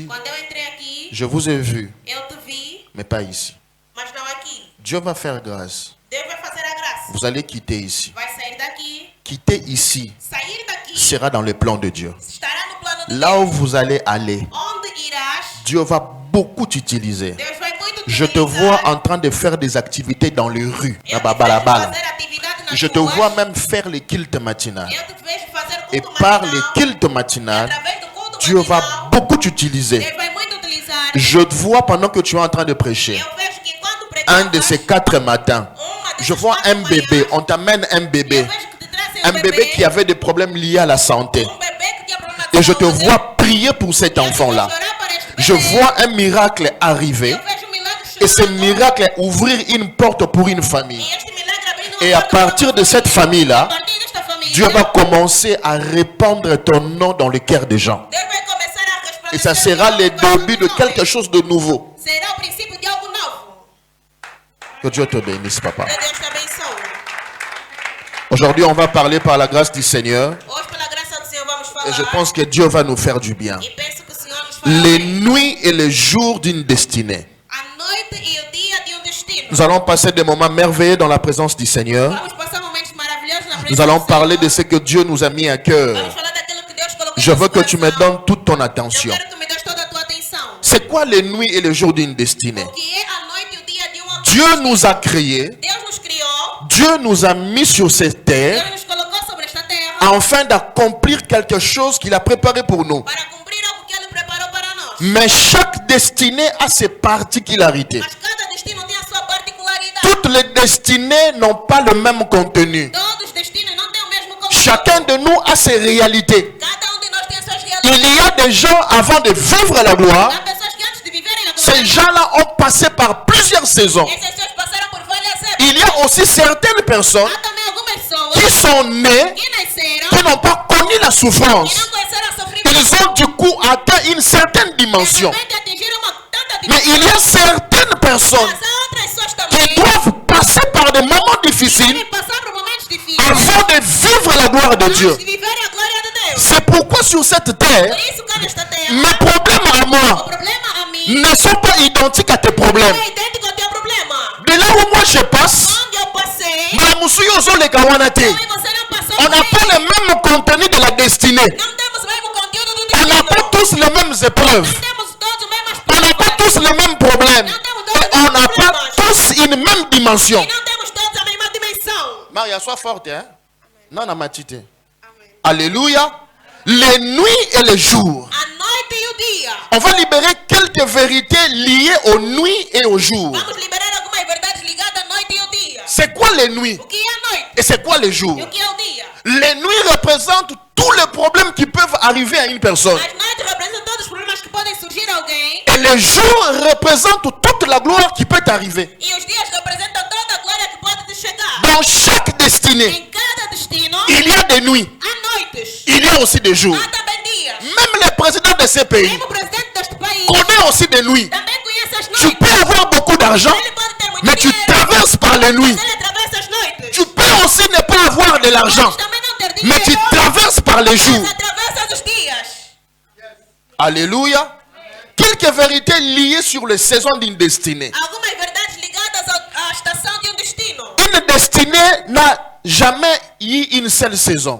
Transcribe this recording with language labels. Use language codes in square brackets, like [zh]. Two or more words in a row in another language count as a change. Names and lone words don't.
[pt] Quando eu entrei aqui, [fr] je vous ai vu, [pt] eu te vi, [fr] mais pas ici. [pt] mas não aqui. [fr] Dieu va faire grâce. [pt] Deus vai fazer a graça. [fr] Vous allez quitter ici. [pt] Vai sair daqui. [fr] Quitter ici [pt] Sair daqui [fr] sera dans le plan de Dieu. [pt] estará no plano de [fr] Là où [pt] Deus. [fr] vous allez aller, [pt] Onde irás, [fr] Dieu va beaucoup t'utiliser. [pt] Deus vai muito te [fr] Je te [pt] utilizar. [fr] vois en train de faire des activités dans les rues. [pt] Eu te [fr] Là-bas, là-bas. [pt] vejo fazer atividade nas [fr] Je te [pt] ruas. [fr] vois même faire les cultes matinales. [pt] Eu te vejo fazer [fr] Et [pt] culto [fr] par les [pt] matinal. [fr] cultes matinales, [pt] Através do culto [fr] Dieu va [pt] matinal, [fr] beaucoup t'utiliser. [pt] Deus vai muito utilizar. [fr] Je te vois pendant que tu es en train de prêcher. [pt] Eu vejo que quando [fr] Un de [pt] pregavas, [fr] ces 4 matins, je vois un bébé. On t'amène un bébé. [pt] eu vejo que te trazem [fr] Un bébé qui avait des problèmes liés à la santé. [pt] bebê que tinha problema de [fr] Et je te [pt] saúde. [fr] vois prier pour cet [pt] Eu te [fr] enfant-là. [pt] vejo orar para este [fr] Je [pt] bebê. [fr] vois un miracle arriver. [pt] Eu vejo um milagre [fr] Et ce [pt] chegando. [fr] miracle est ouvrir une porte pour une famille. [pt] E este milagre abrindo uma [fr] Et à [pt] porta para [fr] partir [pt] uma [fr] de cette [pt] família. [fr] famille-là, [pt] A partir desta família, [fr] Dieu va commencer à répandre ton nom dans le cœur des gens. [pt] Deus vai começar a resplandecer [fr] Et ça [pt] o [fr] sera [pt] nome [fr] le [pt] do coração [fr] début [pt] dos [fr] de quelque [pt] homens. [fr] chose de nouveau. [pt] Será o princípio de algo novo. [fr] Que Dieu te bénisse, papa. [pt] Que Deus te abençoe. [fr] Aujourd'hui, on va parler par la grâce du Seigneur. [pt] Hoje, pela graça do Senhor, vamos [fr] Et [pt] falar. [fr] je pense que Dieu va nous faire du bien. [pt] E penso que o Senhor nos fará [fr] Les [pt] bem. [fr] nuits et les jours d'une destinée. [pt] A noite e o dia de destino. [fr] Nous allons passer des moments merveilleux dans la présence du Seigneur. [pt] Vamos passar momentos maravilhosos na presença [fr] Nous allons [pt] do [fr] parler [pt] Senhor. [fr] de ce que Dieu nous a mis à cœur. [pt] Vamos falar daquilo que Deus colocou [fr] Je [pt] no [fr] veux [pt] nosso [fr] que tu me [pt] coração. [fr] donnes toute ton [pt] Eu [fr] attention. [pt] quero que tu me des toda a tua atenção. [fr] C'est quoi les nuits et les jours d'une destinée? [pt] O que é a noite e o dia de uma [fr] Dieu nous a créés. [pt] Deus nos criou. [fr] Dieu nous a mis sur cette terre [pt] Deus nos colocou sobre esta terra [fr] afin d'accomplir quelque chose qu'il a préparé pour nous. [pt] para cumprir algo que Ele preparou para nós. [fr] Mais chaque destinée a ses particularités. [pt] Mas cada destino tem a sua particularidade. [fr] Toutes les destinées n'ont pas le même contenu. [pt] Todos os destinos não têm o mesmo conteúdo. [fr] Chacun de nous a ses réalités. [pt] Cada de nós tem as suas [fr] Il [pt] realidades. [fr] y a des gens avant de vivre la gloire, [pt] Há pessoas que antes de viverem a [fr] ces [pt] glória, [fr] gens-là ont passé par plusieurs saisons. [pt] essas pessoas passaram por várias épocas. [fr] Il y a aussi certaines personnes [pt] Há também algumas pessoas [fr] qui sont nées, [pt] que nasceram [fr] qui n'ont pas connu la [pt] e [fr] souffrance. [pt] não conheceram a sofrimento. [fr] Ils ont du coup atteint une certaine dimension. [pt] Realmente atingiram uma tanta [fr] Mais il y a certaines personnes [pt] Mas há outras pessoas [fr] qui [pt] também [fr] doivent passer par des moments difficiles [pt] devem passar por momentos difíceis [fr] avant de vivre la gloire de Dieu. [pt] antes de viverem a glória de Deus. [fr] C'est pourquoi sur cette terre, [pt] Por isso, cá nesta terra, [fr] mes problèmes à [pt] o [fr] moi [pt] problema a mim [fr] ne sont pas identiques à tes problèmes. [pt] é idêntico ao teu problema. [fr] De là où moi je passe, [pt] Onde eu passei, [fr] on [pt] eu e você não passou [fr] n'a [pt] por [fr] pas [pt] aí. [fr] le même contenu de la destinée. [pt] Não temos o mesmo conteúdo do [fr] On n'a [pt] destino. [fr] pas tous les mêmes épreuves. [pt] Não temos todos os mesmos [fr] On n'a pas tous les mêmes problèmes. Et on n'a pas tous une même dimension. [pt] E não temos todos a mesma dimensão. [fr] Maria, sois forte, hein? Non, non, matite. [pt] Amém. [fr] Alléluia. Les nuits et les jours. [pt] A noite e o dia. [fr] On va libérer quelques vérités liées aux nuits et aux jours. [pt] Vamos liberar algumas verdades ligadas à noite e ao dia. [fr] C'est quoi les nuits [pt] O que é a noite? [fr] et c'est quoi les jours? [pt] E o que é o dia? [fr] Les nuits représentent tous les problèmes qui peuvent arriver à une personne. [pt] As noites representam todos os problemas que podem surgir a alguém. [fr] Et les jours représentent toute la gloire qui peut t'arriver. [pt] E os dias representam toda a glória que pode te chegar. [fr] Dans chaque destinée, [pt] Em cada destino, [fr] il y a des nuits, [pt] há noites. [fr] il y a aussi des jours. [pt] Há também dias. [fr] Même les présidents de ces pays [pt] Mesmo o presidente deste país [fr] connaissent aussi des nuits. [pt] também conhece as [fr] Tu [pt] noites. [fr] peux avoir beaucoup d'argent, [pt] Ele pode ter muito [fr] mais tu [pt] dinheiro, [fr] traverses par les nuits. [pt] mas ele atravessa as noites. [fr] Tu peux aussi ne pas avoir de l'argent, [pt] Podes também não ter [fr] mais tu [pt] dinheiro, [fr] traverses par les jours. [pt] mas atravessa os dias. [fr] Alléluia. Quelques vérités liées sur les saisons d'une destinée. [pt] Algumas verdades ligadas à estação de destino. [fr] Une destinée n'a jamais eu une seule saison.